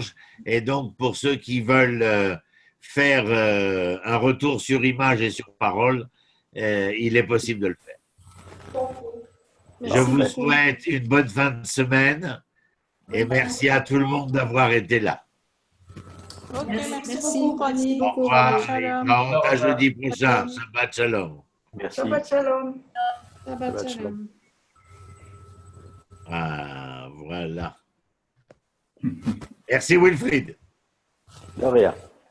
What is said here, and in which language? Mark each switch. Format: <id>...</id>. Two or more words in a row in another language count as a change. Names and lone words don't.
<fr>Et donc, pour ceux qui veulent faire un retour sur image et sur parole, il est possible de le faire. Je vous souhaite une bonne fin de semaine et merci à tout le monde d'avoir été là. Ok, merci beaucoup, Ronnie. Au revoir et à jeudi prochain.</fr> <he>שבת שלום.</he> <fr>Merci.</fr> <he>שבת שלום. שבת שלום.</he> <fr>Ah, voilà. Merci Wilfried. De rien.</fr>